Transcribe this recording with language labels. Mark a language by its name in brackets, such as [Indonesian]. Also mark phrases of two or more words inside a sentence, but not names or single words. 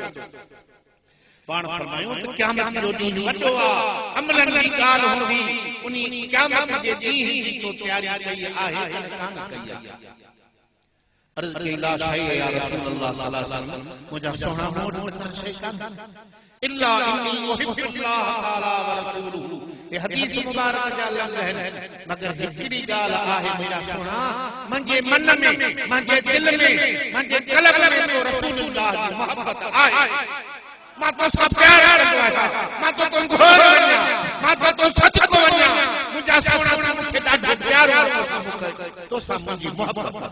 [Sindhi] पाण फरमायो त क़यामत जो ॾींहुं वॾो आहे, अमलनि जी ॻाल्हि हूंदी, उन क़यामत जे ॾींहुं जी तो तयारी कई आहे कान कई आहे। [Arabic] अर्ज़ कई لا شيء يا رسول الله صلى الله عليه وسلم, [Sindhi] मुंहिंजा सोना मोट मथां शै कान [Arabic] إلا إني أحب الله تعالى ورسوله. [Sindhi] ये हदीस मुबारक जा लफ़्ज़ आहिनि, मगर हिकिड़ी ॻाल्हि आहे मुंहिंजा सोना, मुंहिंजे मन में, मुंहिंजे दिल में, मुंहिंजे क़ल्ब में तो रसूलुल्लाह जी मोहब्बत आहे। मां तोसां प्यार कंदो आहियां, मां तो घोर वञा, मां तो सदको वञा, मुंहिंजा सोना मूंखे ॾाढो प्यार आहे तोसां मुंहिंजी मोहब्बत।